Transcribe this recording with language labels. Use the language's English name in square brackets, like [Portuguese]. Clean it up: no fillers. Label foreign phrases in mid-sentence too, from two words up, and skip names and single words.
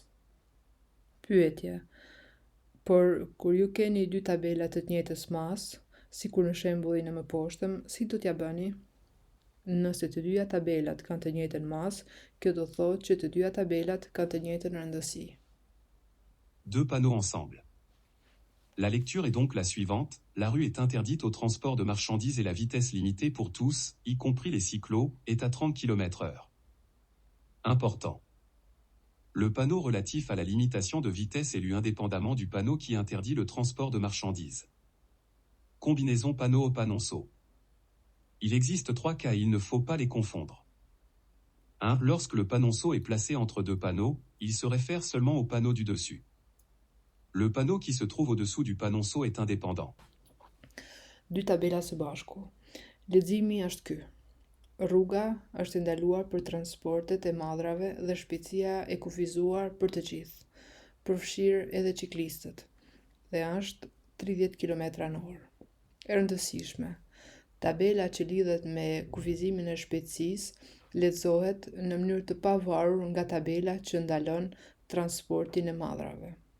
[Albanian] Pyetje. Por kur ju keni 2 tabela të njëjtës masë, sikur në shembullin e mëposhtëm, si do t'ja bëni? Nëse të dyja tabelat kanë të njëjtën masë, kjo do thotë që të dyja tabelat kanë të njëjtën rëndësi. [French] 2 panneaux ensemble. La lecture est donc la suivante, la rue est interdite au transport de marchandises et la vitesse limitée pour tous, y compris les cyclos, est à 30 km/h. Important. Le panneau relatif à la limitation de vitesse est lu indépendamment du panneau qui interdit le transport de marchandises. Combinaison panneau-panonceau. Il existe 3 cas et il ne faut pas les confondre. 1. Lorsque le panonceau est placé entre 2 panneaux, il se réfère seulement au panneau du dessus. Le panneau qui se trouve au-dessous du panonceau est indépendant. [Albanian] 2 tabela së bashku. Leximi është ky. Rruga është ndaluar për transportet e madrave dhe shpejtësia e kufizuar për të gjithë, përfshirë edhe ciklistët, dhe është 30 km/h. E rëndësishme, tabela që lidhet me kufizimin e shpejtësisë lexohet në mënyrë të pavarur nga tabela që ndalon transportin e madrave.